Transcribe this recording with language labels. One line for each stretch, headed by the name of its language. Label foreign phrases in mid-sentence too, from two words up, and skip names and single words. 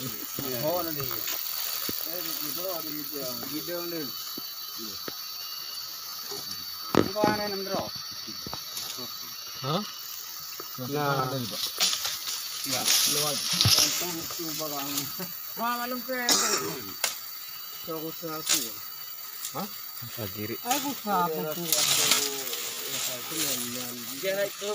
Vietnamese: Hồ nó đi. Đi đường lên. Không có ai nằm đó. Hả?
Malay: Nah, ya, lewat tu barang. Malam ke? Aku sapu. Hah? Kiri. Aku sapu tu. Jangan ke